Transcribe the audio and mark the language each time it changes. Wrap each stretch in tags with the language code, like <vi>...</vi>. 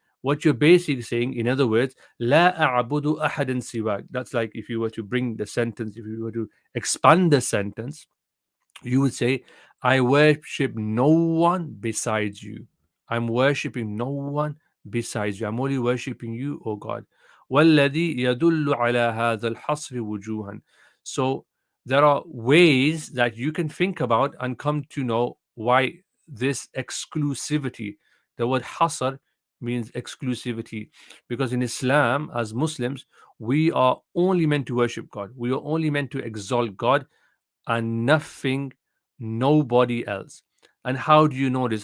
<en>What you're basically saying, in other words,</en> <ar>la a'budu ahadan siwak.</ar> <en>That's like if you were to bring the sentence, if you were to expand the sentence, you would say, I worship no one besides you. I'm worshiping no one besides you. I'm only worshiping you, O God.</en> <ar>والذي يدل على هذا الحصر وجوها.</ar> <en>So there are ways that you can think about and come to know why this exclusivity. The word hasr means exclusivity, because in Islam, as Muslims, we are only meant to worship God. We are only meant to exalt God and nothing, nobody else. And how do you know this?</en>